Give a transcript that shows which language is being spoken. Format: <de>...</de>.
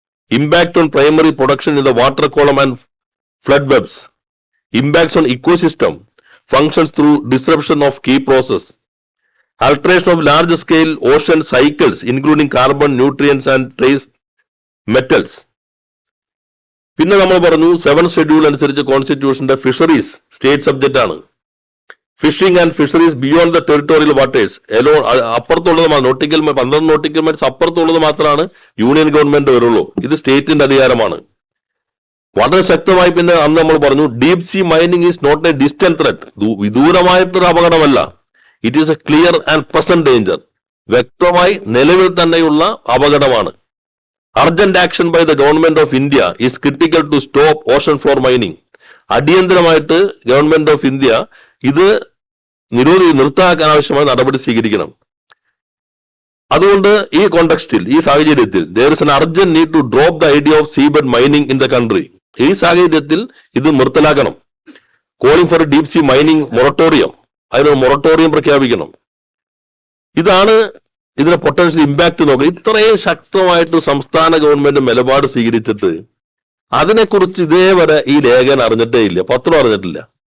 <en>Impact on primary production in the water column and flood webs. Impacts on ecosystem functions through disruption of key process. Alteration of large scale ocean cycles including carbon, nutrients and trace metals.</en> <ml>പിന്നെ നമ്മൾ പറഞ്ഞു 7th schedule അനുസരിച്ച് കോൺസ്റ്റിറ്റ്യൂഷന്റെ fisheries state subject ആണ്.</ml> <en>fishing and fisheries beyond the territorial waters</en> <ml>എലോ, അപ്പുറത്തുള്ളത് nautical 12 nautical miles അപ്പുറത്തുള്ളത് മാത്രമാണ് union government വരുള്ളൂ. ഇത് സ്റ്റേറ്റിന്റെ അധികാരമാണ്. വളരെ ശക്തമായി പിന്നെ അന്ന് നമ്മൾ പറഞ്ഞു,</ml> <en>Deep sea mining is not a distant threat.</en> <ml>വിദൂരമായിട്ടൊരു അപകടമല്ല.</ml> <en>It is a clear and present danger.</en> <ml>വ്യക്തമായി നിലവിൽ തന്നെയുള്ള അപകടമാണ്.</ml> <en>Urgent action by the government of India is critical to stop ocean floor mining.</en> <ml>അടിയന്തരമായിട്ട് ഗവൺമെന്റ് ഓഫ് ഇന്ത്യ ഇത് നിർത്താക്കാൻ ആവശ്യമായ നടപടി സ്വീകരിക്കണം. അതുകൊണ്ട് ഈ കോണ്ടെക്സ്റ്റിൽ, ഈ സാഹചര്യത്തിൽ</ml> <en>there is an urgent need to drop the idea of seabed mining in the country.</en> <ml>ഈ സാഹചര്യത്തിൽ ഇത് നിർത്തലാക്കണം.</ml> <en>calling for deep sea mining moratorium,</en> <ml>അതിനൊരു മൊറട്ടോറിയം പ്രഖ്യാപിക്കണം. ഇതാണ് ഇതിന്റെ പൊട്ടൻഷ്യൽ ഇമ്പാക്ട് നോക്കുക. ഇത്രയും ശക്തമായിട്ട് സംസ്ഥാന ഗവൺമെന്റ് നിലപാട് സ്വീകരിച്ചിട്ട് അതിനെക്കുറിച്ച് ഇതേവരെ ഈ ലേഖനം അറിഞ്ഞിട്ടേ ഇല്ല, പത്രം അറിഞ്ഞിട്ടില്ല.</ml>